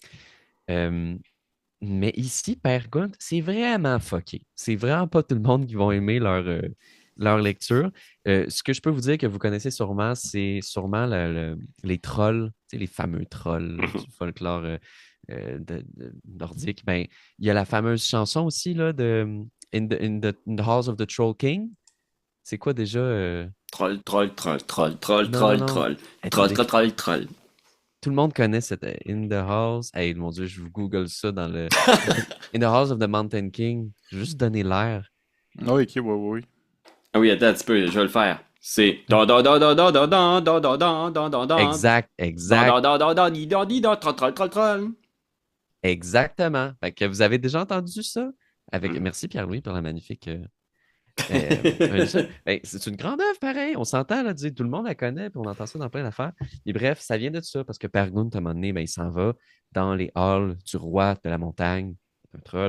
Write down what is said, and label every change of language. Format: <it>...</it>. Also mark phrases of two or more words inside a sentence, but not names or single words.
<fr>Mais ici, Père Gunt, c'est vraiment fucké. C'est vraiment pas tout le monde qui vont aimer leur lecture. Ce que je peux vous dire que vous connaissez sûrement, c'est sûrement les trolls, tu sais, les fameux trolls du folklore nordique. Ben, il y a la fameuse chanson aussi là, de in the Halls of the Troll King. C'est quoi déjà? Troll, troll, troll, troll, troll, Non, non, troll, non. troll. Troll, Attendez. troll, troll, troll. Tout le monde connaît cette In the Halls. Hey, mon Dieu, je vous google ça dans le In the Halls of the Mountain King. Je vais juste donner l'air. Ah oui, ok, oui. Ah oui, attends un petit peu, je vais le faire. C'est da da da da da da da da da da da da da. Exact. Da da da da di da di da troll, troll, troll, troll. Exactement. Fait que vous avez déjà entendu ça? Merci Pierre-Louis pour la magnifique. Ben, c'est une grande œuvre, pareil. On s'entend, là, tout le monde la connaît, puis on entend ça dans plein d'affaires. Et bref, ça vient de ça, parce que Pergunt, à un moment donné, ben, il s'en va dans les halls du roi de la montagne, un troll.</fr>